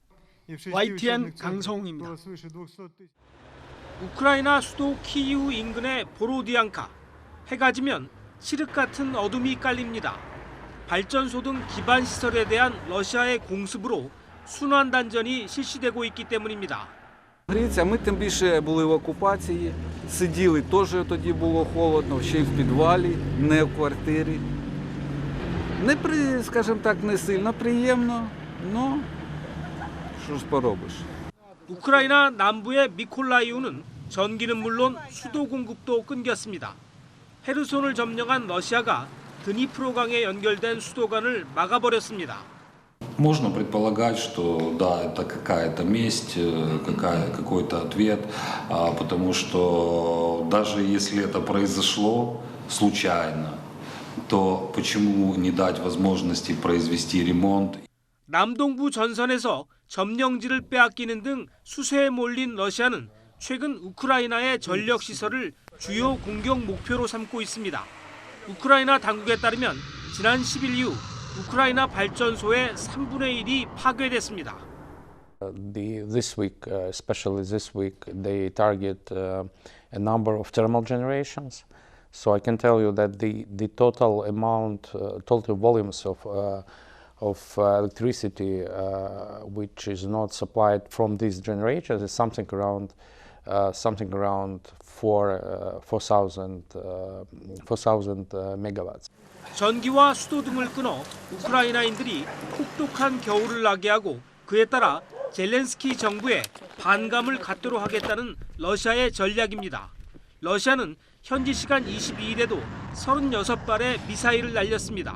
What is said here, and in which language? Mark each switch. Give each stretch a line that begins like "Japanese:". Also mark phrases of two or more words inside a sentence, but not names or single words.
Korean: YTN 강성웅입니다. 우크라이나 수도 키이우 인근의 보로디앙카. 해가 지면 칠흑 같은 어둠이 깔립니다. 발전소 등 기반 시설에 대한 러시아의 공습으로 순환 단전이 실시되고 있기 때문입니다.
Ukrainian: А ми тим більше були в окупації, сиділи, теж тоді було холодно, ще й в підвалі, не в квартирі. Скажімо так, не сильно приємно, но що ж поробиш.
Korean: 우크라이나 남부의 미콜라이우는 전기는 물론 수도 공급도 끊겼습니다. 헤르손을 점령한 러시아가 드니프로강에 연결된 수도관을 막아버렸습니다.
Russian: Можно предполагать, что да, это какая-то месть, какой-то ответ, потому что даже если это произошло случайно, то почему не дать возможности произвести ремонт?
Korean: 남동부 전선에서 점령지를 빼앗기는 등 수세에 몰린 러시아는 최근 우크라이나의 전력 시설을 주요 공격 목표로 삼고 있습니다. 우크라이나 당국에 따르면 지난 10일 이후 우크라이나 발전소의 3분의 1이 파괴됐습니다.
English: This week, especially this week, they target a number of thermal generations. So I can tell you that the total amount, total volumes of of electricity which is not supplied from these generators is something around 4,000 megawatts.
Korean: 전기와 수도 등을 끊어 우크라이나인들이 혹독한 겨울을 나게 하고 그에 따라 젤렌스키 정부에 반감을 갖도록 하겠다는 러시아의 전략입니다. 러시아는 현지 시간 22일에도 36발의 미사일을 날렸습니다.